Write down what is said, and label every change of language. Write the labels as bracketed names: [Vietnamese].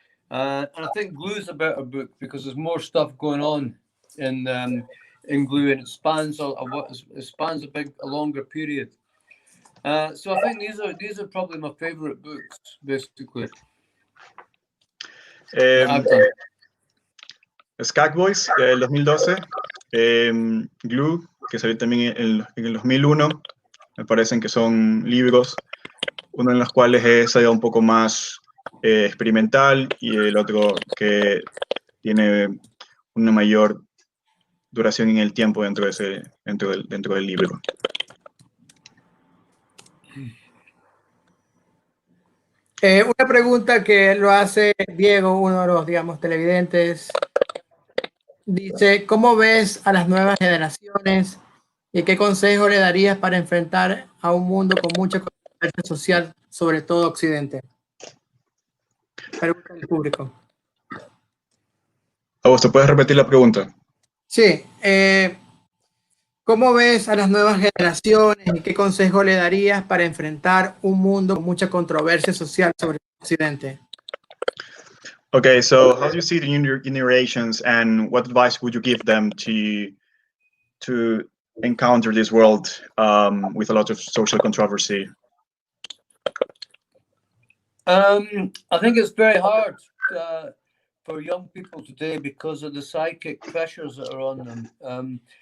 [English] And I think Glue is a better book because there's more stuff going on in Glue, and it spans a longer period. So I think these are probably my favorite books, basically. [Spanish] Skagboys, el 2012, Glue, que salió también en el 2001, me parecen que son libros, uno en los cuales es un poco más experimental y el otro que tiene una mayor duración en el tiempo dentro del libro. Una pregunta que lo hace Diego, uno de los, digamos, televidentes. Dice, ¿cómo ves a las nuevas generaciones y qué consejo le darías para enfrentar a un mundo con mucha controversia social, sobre todo Occidente? Pregunta del público. Augusto, ¿puedes repetir la pregunta? Sí. ¿Cómo ves a las nuevas generaciones y qué consejo le darías para enfrentar un mundo con mucha controversia social sobre Occidente? [English] Okay, so how do you see the new generations and what advice would you give them to encounter this world with a lot of social controversy? I think it's very hard for young people today because of the psychic pressures that are on them.